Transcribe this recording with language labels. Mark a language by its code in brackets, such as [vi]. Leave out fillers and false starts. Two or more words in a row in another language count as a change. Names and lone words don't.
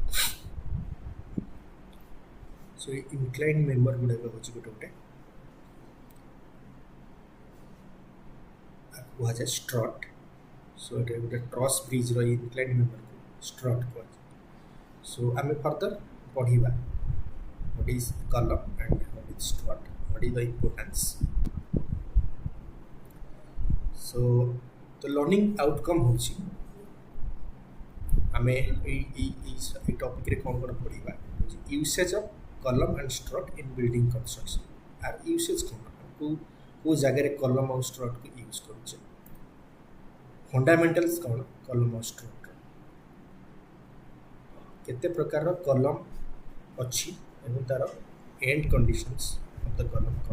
[or] ସୋ ଏଇ [en] inclined member [or] ଗୁଡ଼ାକ ହେଉଛି ଗୋଟେ କୁହାଯାଏ ଷ୍ଟ୍ରଟ୍। ସୋ ଏଇଟା ଗୋଟେ [en] truss bridge inclined member [or] ଷ୍ଟ୍ରଟ୍ କୁହାଯାଏ। ସୋ ଆମେ ଫର୍ଦର ପଢ଼ିବା [en] what is column and what is strut, what is the importance. So the learning outcome [or] ହେଉଛି ଆମେ ଏଇ ଟପିକ୍ରେ କ'ଣ ପଢ଼ିବା [en] usage of column and strut in building construction. [or] ଆର୍ ୟୁସେଜ୍ କ'ଣ, କେଉଁ ଜାଗାରେ କଲମ୍ ଆଉ ଷ୍ଟ୍ରଟ୍କୁ ୟୁଜ୍ କରୁଛେ, ଫଣ୍ଡାମେଣ୍ଟାଲ୍ସ କ'ଣ କଲମ୍ ଆଉ ଷ୍ଟ୍ରଟ୍ର, କେତେ ପ୍ରକାରର କଲମ୍ ଅଛି ଏବଂ ତାର [en] end conditions of the column [or] କ'ଣ।